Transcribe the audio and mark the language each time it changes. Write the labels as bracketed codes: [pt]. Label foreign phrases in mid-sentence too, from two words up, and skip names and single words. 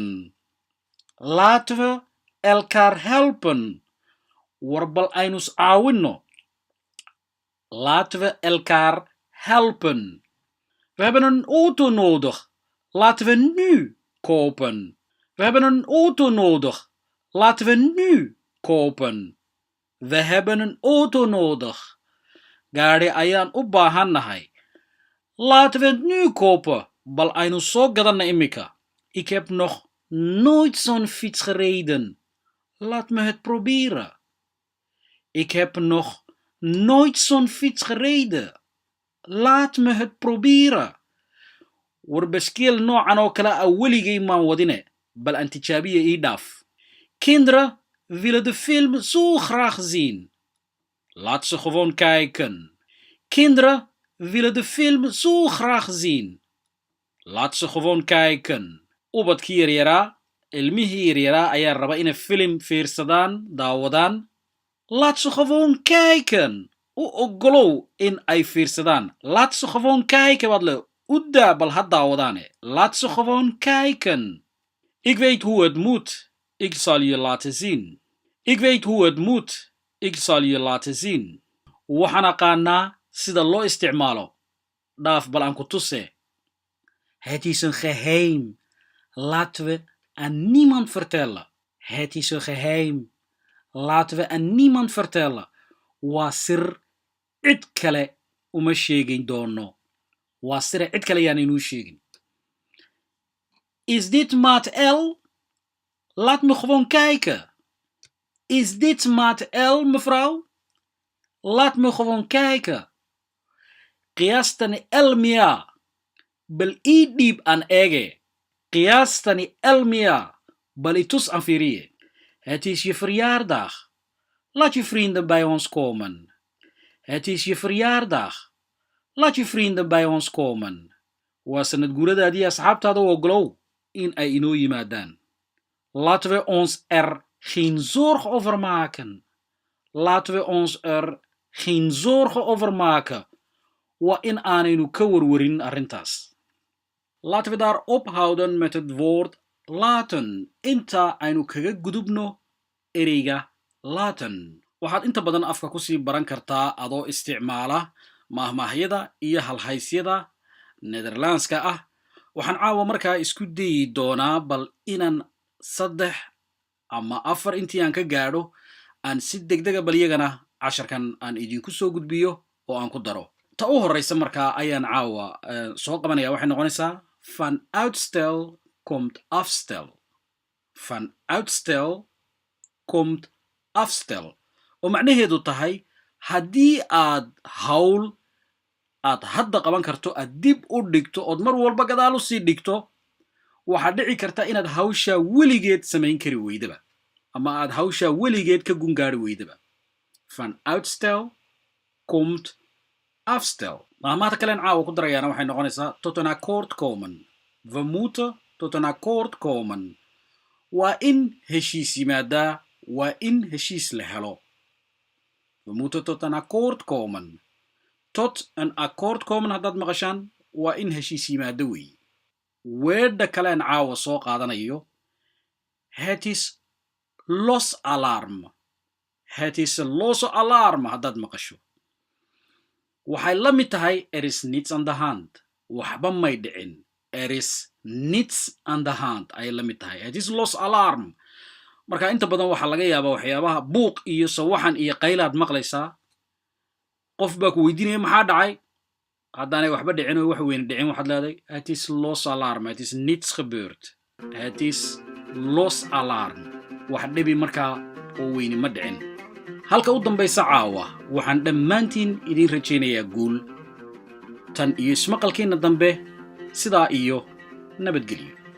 [nl] laten we elkaar helpen. [so] war bal aynus caawinno. [nl] laten we elkaar helpen. we hebben een auto nodig. laten we nu kopen. we hebben een auto nodig. laten we nu kopen. we hebben een auto nodig. [so] gaari ayaan u baahannahay. [nl] laten we het nu kopen. [so] bal aynu soo gadanna imika. [nl] ik heb nog nooit zo'n fiets gereden. laat me het proberen. ik heb nog nooit zo'n fiets gereden. laat me het proberen. [so] war baskeel noocan oo kale ah weligay maan wadine bal aan tijaabiya ii dhaaf. [nl] kinderen willen de film zo graag zien. laat ze gewoon kijken. kinderen willen de film zo graag zien. laat ze gewoon kijken. [so] ubadkii yaryaraa ilmihii yaryaraa ayaa raba inay film fiirsadaan daawadaan. [nl] laat ze gewoon kijken. [so] u ogolow in ay fiirsadaan. [nl] laat ze gewoon kijken [so] wat le u daa bal ha daawadaane. [nl] laat ze gewoon kijken. ik weet hoe het moet. ik zal je laten zien. ik weet hoe het moet. ik zal je laten zien. [so] waxaan aqaanaa sida loo isticmaalo. dhaaf bal aan ku tuse. [nl] het is een geheim. laten we aan niemand vertellen. het is een geheim. laten we aan niemand vertellen. [so] waa sir cid kale uma sheegin doono. waa sir cid kale yaan inuu sheegin. [nl] is dit maat L? laat me gewoon kijken. is dit maat L, mevrouw? laat me gewoon kijken. [so] qiyaastani L miya? bal ii dhiib aan eege. qiyaastani L miya? bal itus aan fiiriye. [nl] het is je verjaardag. laat je vrienden bij ons komen. het is je verjaardag. laat je vrienden bij ons komen. [so] waa sanad guuradaadii asxaabtaada u ogolow in ay inoo yimaadaan. [nl] laten we ons er geen zorgen over maken. laten we ons er geen zorgen over maken. [so] waa in aanaynu ka warwarin arrintaas. [nl] laten we daar ophouden met het woord laten [so] inta aynu kaga gudubno ereyga laten. waxaad inta badan afka kusii baran kartaa adoo isticmaala mahmaahyada iyo halhaysyada Nederlandska ah. waxaan caawa markaa isku dayi doonaa bal inaan 3 ama 4 intii aan ka gaadho aan si degdega bal iyagana casharkan aan idinku soo gudbiyo oo aan ku daro ta u horeysa markaa ayaan caawa soo qabanaya waxay noqonaysaa [nl] van uitstel komt afstel van uitstel komt afstel [so] oo macnaheedu tahay haddii aad hawl aad hadda qaban karto aad dib u dhigto ood mar walba gadaal u sii dhigto waxaa dhici karta inaad hawshaa weligeed samayn kari weydaba ama aad hawshaa weligeed ka gungaari weydaba [nl] van uitstel komt afstel [so] maahmaahda kalen caawa ku darayaana waxay noqonaysaa [nl] tot een akkoord komen we moeten tot een akkoord komen [so] waa in heshiis yimaadaa waa in heshiis la helo [nl] we moeten tot een akkoord komen tot een akkoord komen [so] haddaad maqashaan waa in heshiis yimaado weeye weedha kaleen caawa soo qaadanayo [nl] het is los alarm het is los alarm [so] haddaad maqasho waxay la mid tahay [nl] er is niets aan the hand [so] waxba may dhicin [nl] er is niets aan the hand [so] ayay la mid tahay [nl] het is los alarm [so] marka inta badan waxaa laga yaabaa waxyaabaha buuq iyo sawaxan iyo qaylaad maqlaysaa qof baa ku weydiinaya maxaa dhacay haddaanay waxba dhicin oo wax weyn dhicin waxaad leedahay [nl] het is los alarm het is niets gebeurd het is los alarm [so] wax dhibi markaa oo weyni ma dhicin halka u dambaysa caawa waxaan dhammaantiin idin rajaynayaa guul tan iyo ismaqalkiina dambe sidaa iyo nabadgelyo